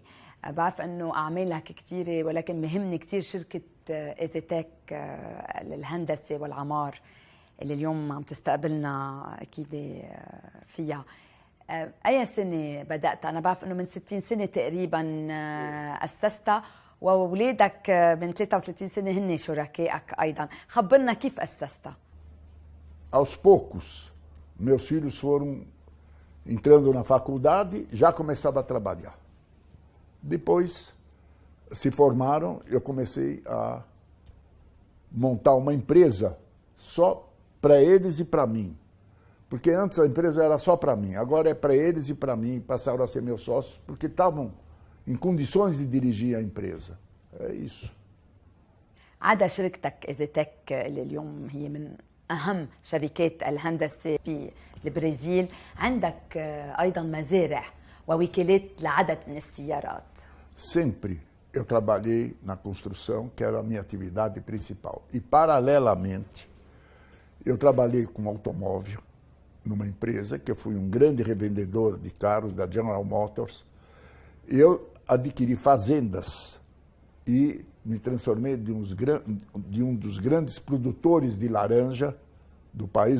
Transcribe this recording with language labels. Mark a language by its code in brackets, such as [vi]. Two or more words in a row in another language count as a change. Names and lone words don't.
[ar] بعرف انه اعمالك كثيره، ولكن مهمني كثير شركه ايزيتك للهندسه والعمار اللي اليوم عم تستقبلنا اكيد فيها. اي سنه بدات؟ انا بعرف انه من 60 سنه تقريبا اسستها، واولادك من 33 سنه هن شركائك ايضا. خبرنا كيف اسستها. [pt] Aos poucos, meus filhos foram entrando na faculdade, já começava a trabalhar. Depois se formaram, eu comecei a montar uma empresa só para eles e para mim. Porque antes a empresa era só para mim, agora é para eles e para mim, passaram a ser meus sócios, porque estavam em condições de dirigir a empresa. É isso. [ar] عدا شركتك إيزيتك اللي اليوم هي من أهم شركات الهندسة بالبرازيل، عندك أيضا مزارع ووكالات لعدد من السيارات. [pt] Sempre eu trabalhei na construção, que era a minha atividade principal. E, paralelamente, eu trabalhei com automóvel numa empresa, que eu fui um grande revendedor de carros da General Motors. Eu adquiri fazendas e me transformei de um dos grandes produtores de laranja do país.